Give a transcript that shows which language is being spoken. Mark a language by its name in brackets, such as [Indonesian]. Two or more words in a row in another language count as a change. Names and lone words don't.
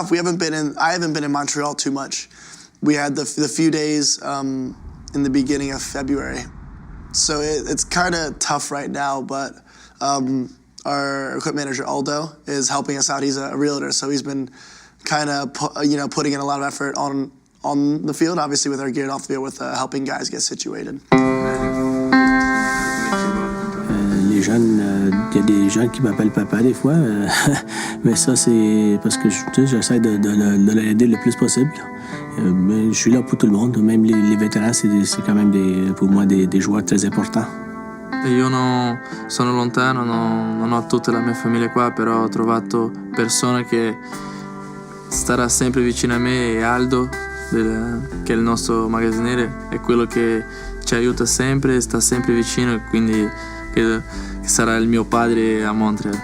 [English] I haven't been in Montreal too much. We had the few days in the beginning of February. So it's kind of tough right now, but our equipment manager, Aldo, is helping us out. He's a realtor, so he's been kind of, putting in a lot of effort on the field, obviously with our gear and off the field, with helping guys get situated. [French] Les jeunes, il y a des gens qui m'appellent papa des fois, mais ça c'est parce que j'essaie de l'aider le plus possible. Mais je suis là pour tout le monde, même les vétérans, c'est quand même pour moi des joueurs très importants. [Italian] Io sono lontano, non ho tutta la mia famiglia qua, però ho trovato persone che starà sempre vicino a me, e Aldo, che è il nostro magazziniere, è quello che ci aiuta sempre, sta sempre vicino, e quindi credo che sarà il mio padre a Montreal.